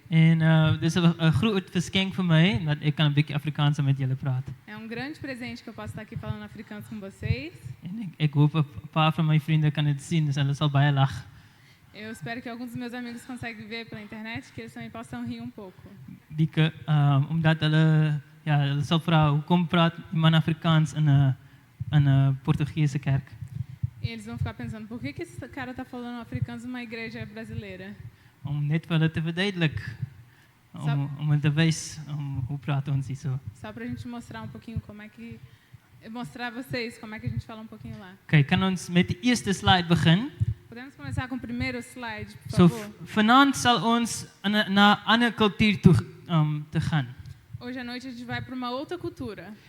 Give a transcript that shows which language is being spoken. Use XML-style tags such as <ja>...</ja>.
<af>En dis 'n groot geskenk vir my dat ek kan 'n bietjie Afrikaans met julle praat.</af> <pt>É grande presente que eu posso estar aqui falando afrikaans com vocês.</pt> <af>En ek hoop 'n paar van my vriende kan dit sien, dus hulle sal baie lag.</af> <pt>Eu espero que alguns dos meus amigos conseguem ver pela internet, que eles também possam rir pouco.</pt> <af>Omdat hulle sal vra hoekom praat iemand Afrikaans in 'n Portugese kerk.</af> <pt>E eles vão ficar pensando, por que esse cara está falando afrikaans numa igreja brasileira?</pt> <af>Om net vir hulle te verduidelik. Om hulle te wys hoe praat ons hier so.</af> <pt>Só pra gente mostrar pouquinho como é que mostrar a vocês como é que a gente fala pouquinho lá.</pt> <af>Okay, kan ons met die eerste slide begin?</af> <pt>Podemos começar com o primeiro slide, por favor?</pt> <af>Vanaand sal ons na 'n ander kultuur toe te gaan.</af> <pt>Hoje à noite a gente vai para uma outra cultura.</pt>